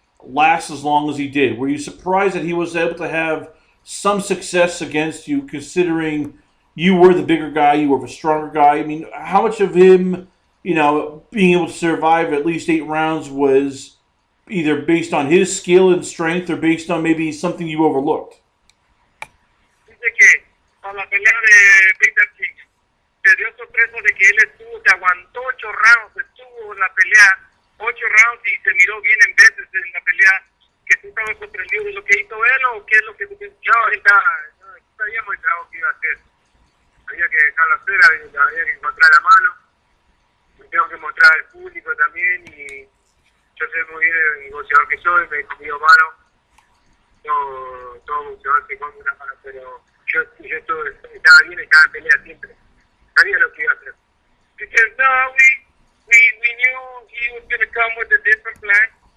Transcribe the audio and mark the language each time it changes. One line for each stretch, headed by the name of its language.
English: last as long as he did? Were you surprised that he was able to have some success against you, considering you were the bigger guy, you were the stronger guy? I mean, how much of him, being able to survive at least 8 rounds was either based on his skill and strength or based on maybe something you overlooked?
Spanish: Dice que con la pelea de Victor King se dio sorpresa de que él se aguantó 8 rounds, estuvo en la pelea 8 rounds y se miró bien en veces en la pelea, que tú estabas sorprendido de lo que hizo él o qué es lo que tú piensas. No, sabíamos el trabajo que iba a hacer. Había que dejarlo hacer, había que encontrar la mano. Me tengo que mostrar al público también y yo sé muy bien el negociador que soy, me he comido mano. Todo boxeador se come una mano, pero yo estaba bien, estaba en pelea siempre. Sabía lo que iba a hacer.
English: Because we knew he was going to come with a different plan.